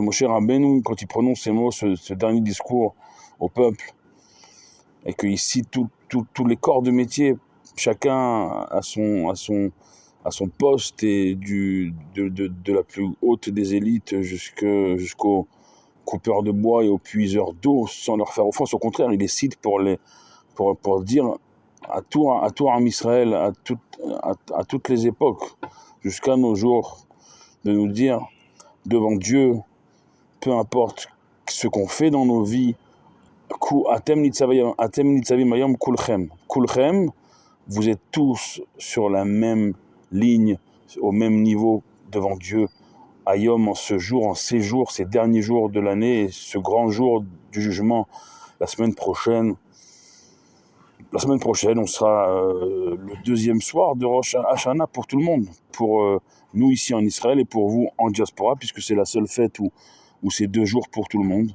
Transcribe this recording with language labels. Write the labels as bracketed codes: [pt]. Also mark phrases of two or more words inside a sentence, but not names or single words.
[fr] Moshe Rabbeinu, quand il prononce ces mots, ce dernier discours au peuple, et qu'il cite tous les corps de métier, chacun à son poste, et de la plus haute des élites jusqu'au coupeur de bois et aux puiseurs d'eau, sans leur faire offense. Au contraire, il les cite pour dire à tout Am Israël, à toutes les époques, jusqu'à nos jours, de nous dire devant Dieu, peu importe ce qu'on fait dans nos vies, [he] אתם נצבים היום כלכם. [fr] Kulchem, vous êtes tous sur la même ligne, au même niveau devant Dieu. Hayom, en ce jour, en ces jours, ces derniers jours de l'année, et ce grand jour du jugement, la semaine prochaine, on sera le deuxième soir de Rosh Hashanah pour tout le monde, pour nous ici en Israël et pour vous en diaspora, puisque c'est la seule fête où c'est 2 jours pour tout le monde.